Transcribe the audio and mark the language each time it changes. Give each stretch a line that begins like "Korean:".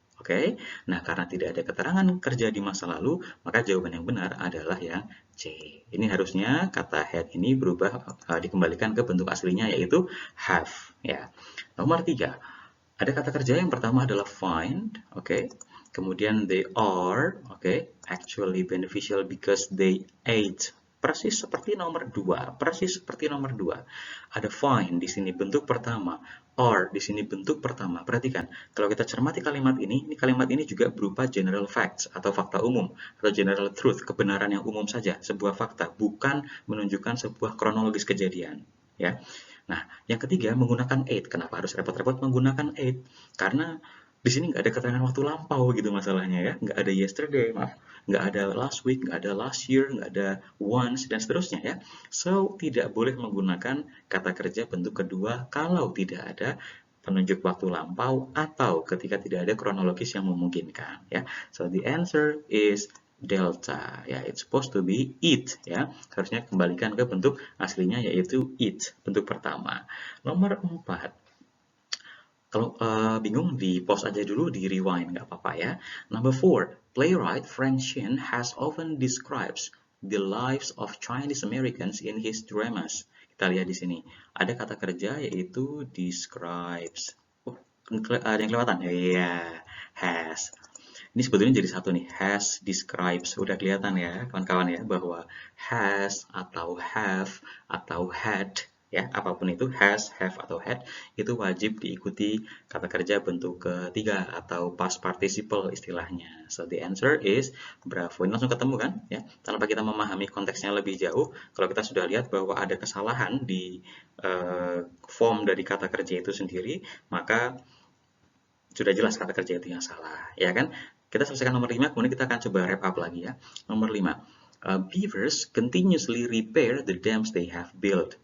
Indonesian: Oke, nah karena tidak ada keterangan kerja di masa lalu, maka jawaban yang benar adalah yang C. Ini harusnya kata had ini berubah, dikembalikan ke bentuk aslinya, yaitu have. Ya. Nomor 3, ada kata kerja yang pertama adalah find, oke.
English: Kemudian they are, oke, actually beneficial because they ate.
Indonesian: Persis seperti nomor 2, persis seperti nomor 2. Ada find di sini bentuk pertama, are di sini bentuk pertama. Perhatikan, kalau kita cermati kalimat ini kalimat ini juga berupa general facts atau fakta umum atau general truth, kebenaran yang umum saja, sebuah fakta, bukan menunjukkan sebuah kronologis kejadian, ya. Nah, yang ketiga menggunakan ate. Kenapa harus repot-repot menggunakan ate? Karena di sini nggak ada keterangan waktu lampau gitu masalahnya, ya. Nggak ada yesterday, maaf. Nggak ada last week, nggak ada last year, nggak ada once, dan seterusnya, ya. So, tidak boleh menggunakan kata kerja bentuk kedua kalau tidak ada penunjuk waktu lampau atau ketika tidak ada kronologis yang memungkinkan, ya.
English: So, the answer is delta, ya. It's supposed to be eat, ya.
Indonesian: Harusnya kembalikan ke bentuk aslinya, yaitu eat, bentuk pertama. Nomor 4, kalau bingung di pause aja dulu, di rewind, nggak apa-apa, ya.
English: Number 4, playwright Frank Shin has often describes the lives of Chinese Americans in his dramas.
Indonesian: Kita lihat di sini ada kata kerja yaitu describes. Oh, ada yang kelewatan? Iya, has. Ini sebetulnya jadi satu nih, has, describes. Udah kelihatan ya kawan-kawan ya, bahwa has atau have atau had, ya apapun itu, has, have, atau had, itu wajib diikuti kata kerja bentuk ketiga atau past participle istilahnya.
English: So the answer is bravo.
Indonesian: Ini langsung ketemu kan, ya, tanpa kita memahami konteksnya lebih jauh. Kalau kita sudah lihat bahwa ada kesalahan di form dari kata kerja itu sendiri, maka sudah jelas kata kerja itu yang salah, ya kan. Kita selesaikan nomor 5, kemudian kita akan coba wrap up lagi, ya. Nomor 5,
English: beavers continuously repair the dams they have built.